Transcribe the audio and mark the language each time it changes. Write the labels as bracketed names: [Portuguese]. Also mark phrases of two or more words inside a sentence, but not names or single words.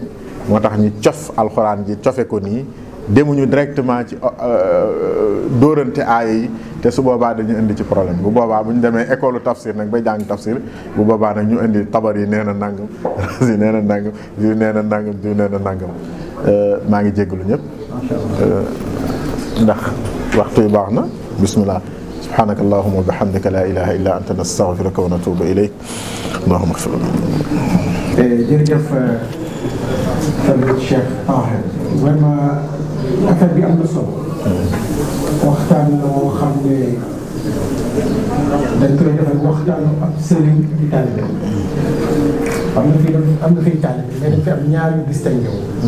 [Wolof] moo tax ñu cof alxuraan ji cofe ko nii, demuñu directement ci dóorante aaya yi, te su boobaa dañu indi ci problème. bu boobaa bu ñu demee école tafsir nag bay jàng tafsir, bu boobaa nag ñu indi Tabari nee na nangam, Razi nee na nangam, diw nee na nangam, diw nee na nangam. maa ngi jéggalu ñëpp ndax waxtu yi baax na. bismillah. [Arabic] سبحانك اللهم وبحمدك لا إله إلا أنت نستغفرك ونتوب إليك. اللهم اغفر لنا. [Wolof] jërëjëf tamit Cheikh Taher, [French] vraiment affaire [Wolof] bi am na solo. waxtaan la moo xam ne dañ koy defal waxtaanu ab sëriñ di taalibe. am na fi taalibe mais dañ fi am ñaar yu distingué wu.